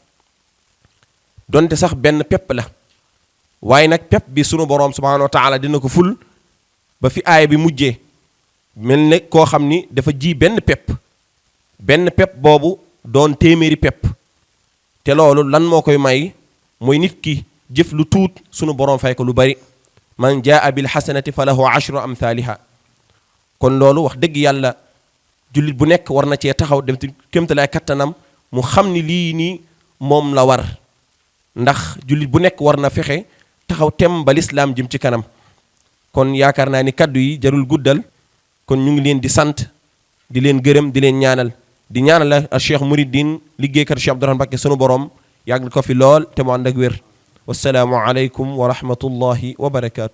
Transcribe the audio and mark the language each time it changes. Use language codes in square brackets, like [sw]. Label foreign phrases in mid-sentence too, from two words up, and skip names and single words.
[wo] donte sax benn pepp la waaye nag pepp bi sunu boroom [ar] سبحانه وتعالى [wo] dina ko ful ba fi aaya bi mujjee mel ne koo xam ni dafa ji benn pepp boobu doon téeméeri pepp te loolu lan moo koy may mooy nit ki jëf lu tuut sunu boroom fay ko lu bari [ar] من جاء بالحسنة فله عشر أمثالها [wo] kon loolu wax dëgg yàlla jullit bu nekk war na cee taxaw def kéemtalaay kattanam mu xam ni lii nii moom la war ndax jullit bu nekk war na fexe taxaw tem ba lislaam jëm ci kanam kon yaakaar naa ni kaddu yi jarul guddal kon ñu ngi leen di sant di leen gërëm di leen ñaanal di ñaanal la Cheikh Mouridine liggéeykat Cheikh Abdourahmane Mbacké sunu borom yàggal ko fi lool te mu ànd ak wér [ar] والسلام عليكم ورحمة الله وبركاته.